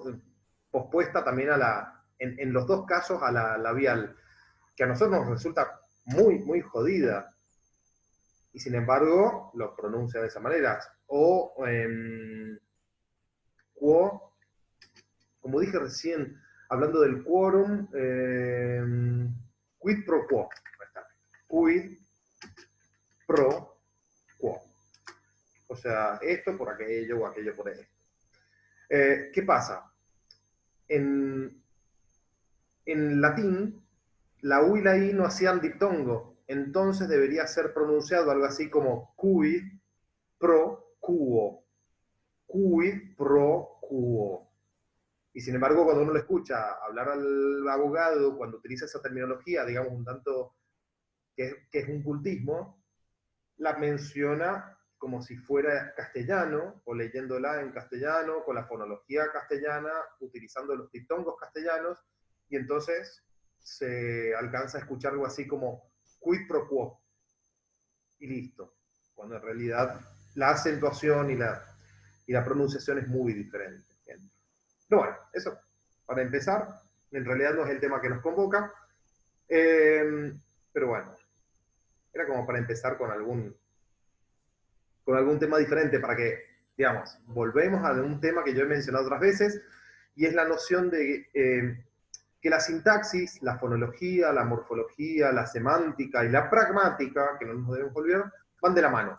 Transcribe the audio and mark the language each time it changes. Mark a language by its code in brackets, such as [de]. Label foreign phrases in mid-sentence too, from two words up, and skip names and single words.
[es] Pospuesta también a en los dos casos a la labial, que a nosotros nos resulta muy, muy jodida, y sin embargo lo pronuncia de esa manera. O quo, como dije recién, hablando del quórum, [la] quid pro quo. Quid pro quo. [es] O sea, esto por aquello o aquello por esto. ¿Qué pasa? En, en latín, la U y la I no hacían diptongo, entonces debería ser pronunciado algo así como [la] quid pro quo. Quid pro quo. [es] Y sin embargo, cuando uno le escucha hablar al abogado, cuando utiliza esa terminología, digamos, un tanto que es un cultismo, la menciona como si fuera castellano, o leyéndola en castellano, con la fonología castellana, utilizando los diptongos castellanos, y entonces se alcanza a escuchar algo así como [la] quid pro quo, [es] y listo, cuando en realidad la acentuación y la pronunciación es muy diferente. Pero bueno, eso, para empezar, en realidad no es el tema que nos convoca, pero bueno, era como para empezar con algún tema diferente para que, digamos, volvemos a un tema que yo he mencionado otras veces, y es la noción de que la sintaxis, la fonología, la morfología, la semántica y la pragmática, que no nos debemos olvidar, van de la mano.